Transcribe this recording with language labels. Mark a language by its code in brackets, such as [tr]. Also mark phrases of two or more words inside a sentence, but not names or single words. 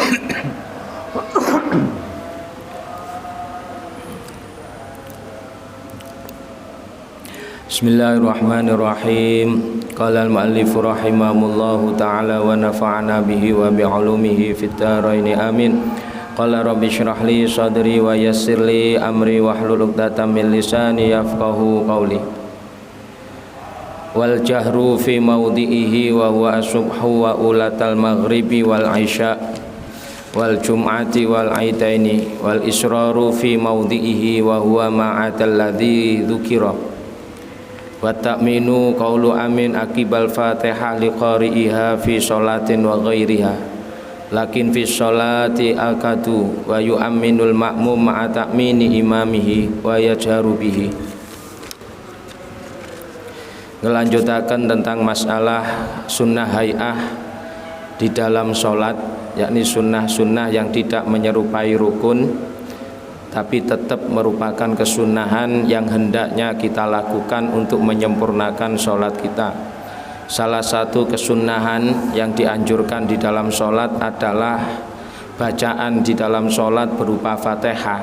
[ar] Bismillahirrahmanirrahim. قال المؤلف رحمه الله تعالى ونفعنا به وبعلومه في الدارين آمين. قال رب اشرح لي صدري ويسر لي أمري واحلل عقدة من لساني يفقهوا قولي. والجهر في موضعه وهو الصبح وأولتي المغرب والعشاء والجمعة والعيدين والإسرار في موضعه وهو ما عدا الذي ذكر. وتأمين قول آمين عقب الفاتحة لقارئها في صلاة وغيرها لكن في الصلاة آكد ويؤمن المأموم مع تأمين إمامه ويجهر به. [id] Ngelanjutakan tentang masalah sunnah hay'ah di dalam sholat, yakni sunnah-sunnah yang tidak menyerupai rukun tapi tetap merupakan kesunahan yang hendaknya kita lakukan untuk menyempurnakan sholat kita. Salah satu kesunahan yang dianjurkan di dalam sholat adalah bacaan di dalam sholat berupa Fatihah.